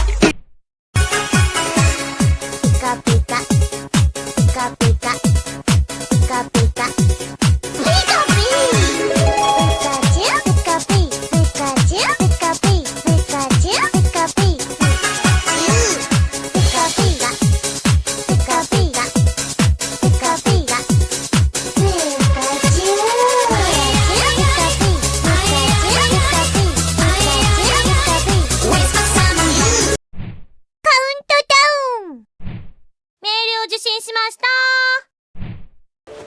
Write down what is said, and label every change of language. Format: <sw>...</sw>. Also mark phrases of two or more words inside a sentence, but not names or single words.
<ja>Pica, pica, pica, pica, pica, pica. Pica, pi. Pikachu, Pikachu, Pikachu, Pikachu, Pikachu, Pika, pica, pica, pica, pica, pica. Pikachu,カウントダウン。メールを受信しました。</ja>